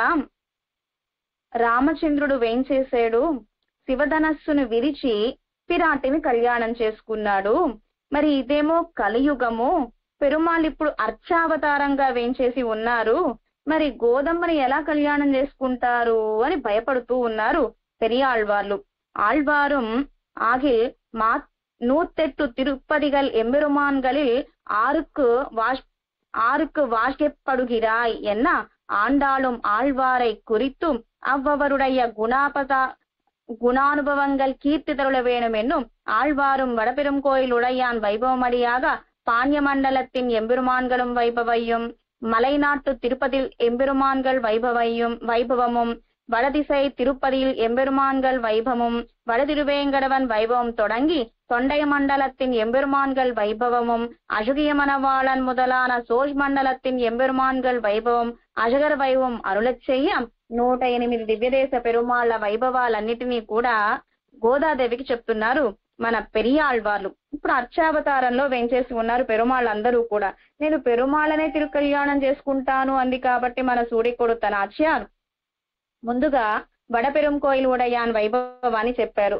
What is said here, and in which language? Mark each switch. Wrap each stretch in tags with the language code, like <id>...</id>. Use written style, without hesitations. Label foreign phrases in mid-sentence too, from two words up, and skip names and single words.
<te>రామచంద్రుడు వేంచేశాడు, శివధనస్సును విరిచి పిరాటిని కళ్యాణం చేసుకున్నాడు. మరి ఇదేమో కలియుగము, పెరుమాళ్ళు ఇప్పుడు అర్చావతారంగా వేంచేసి ఉన్నారు, మరి గోదమ్మని ఎలా కళ్యాణం చేసుకుంటారు అని భయపడుతూ ఉన్నారు పెరియాళ్వార్లు.</te> <ta>ఆళ్వాரும் ஆகில் மா 108 திருப்பதிகள் எம்பெருமான்களில் ஆறுக்கு வாசிக்கப்படுகிறாய் என்ன ஆண்டாளும் ஆழ்வாரை குறித்தும் அவ்வவருடைய குணானுபவங்கள் கீர்த்திதருள வேணும் என்னும் ஆழ்வாரும் வடபெரும் கோயில் உடையான் வைபவமடியாக பாண்ய மண்டலத்தின் எம்பெருமான்களும் வைபவையும் மலைநாட்டு திருப்பதியில் எம்பெருமான்கள் வைபவமும் வடதிசை திருப்பதியில் எம்பெருமான்கள் வைபவமும் வடதிருவேங்கடவன் வைபவம் தொடங்கி தொண்டை மண்டலத்தின் எம்பெருமான்கள் வைபவமும் அழகிய மணவாளன் முதலான சோழ் மண்டலத்தின் எம்பெருமான்கள் வைபவம்</ta> <te>అజగర వైభవం అరుళచ్ చెయ్య 108 దివ్యదేశ పెరుమాళ్ల వైభవాలన్నిటినీ కూడా గోదాదేవికి చెప్తున్నారు మన పెరియాళ్వార్లు. ఇప్పుడు అర్చావతారంలో వెంచేసి ఉన్నారు పెరుమాళ్ళందరూ కూడా. నేను పెరుమాళ్ళనే తిరు కళ్యాణం చేసుకుంటాను అంది కాబట్టి మన సూడికొడుత నాచ్యార్ ముందుగా వడపెరుం కోయిల్ ఉడయాన్ వైభవాన్ని చెప్పారు.</te>